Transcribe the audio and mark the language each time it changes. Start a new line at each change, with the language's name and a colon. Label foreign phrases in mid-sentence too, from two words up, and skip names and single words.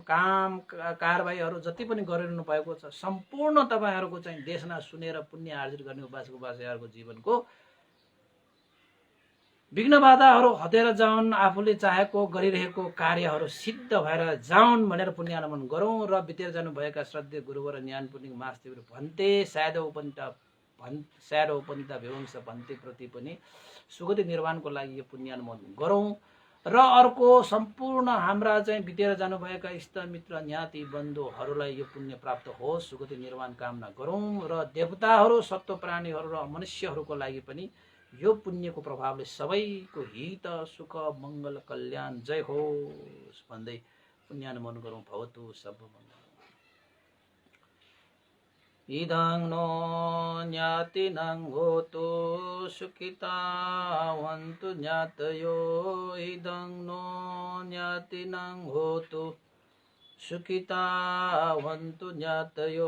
Nepali: काम कारबाहीहरू जति पनि गरिरहनु भएको छ सम्पूर्ण तपाईहरूको चाहिँ देशना सुनेर पुण्य आर्जित गर्ने उपासक उपासिकाहरूको जीवनको विघ्न बाधाहरू हटेर जाउन्। आफूले चाहेको गरिरहेको कार्यहरू सिद्ध भएर जाउन् भनेर पुण्यानुमोदन गरौँ। र बितेर जानुभएका श्रद्धेय गुरुवर ज्ञानपुनिक महादेव भन्ते सायद उपनिता विवंश भन्ते प्रति पनि सुगति निर्वाणको लागि यो पुण्यानुमोदन गरौँ। र अर्को सम्पूर्ण हाम्रा चाहिँ बितेर जानुभएका इष्ट मित्र ज्ञाति बन्धुहरूलाई यो पुण्य प्राप्त होस्, सुगति निर्वाण कामना गरौँ। र देवताहरू, सत्व प्राणीहरू र मनुष्यहरूको लागि पनि यो पुण्यको प्रभावले सबैको हित सुख मङ्गल कल्याण जय होस् भन्दै पुण्यानुमोदन गरौँ।
Pali: भवतु सर्वमङ्गलम्। इदं नो ज्ञातिनं होतु सुखितावन्तु ज्ञातयो। इदं नो ज्ञातिनं होतु सुखितावन्तु ज्ञातयो।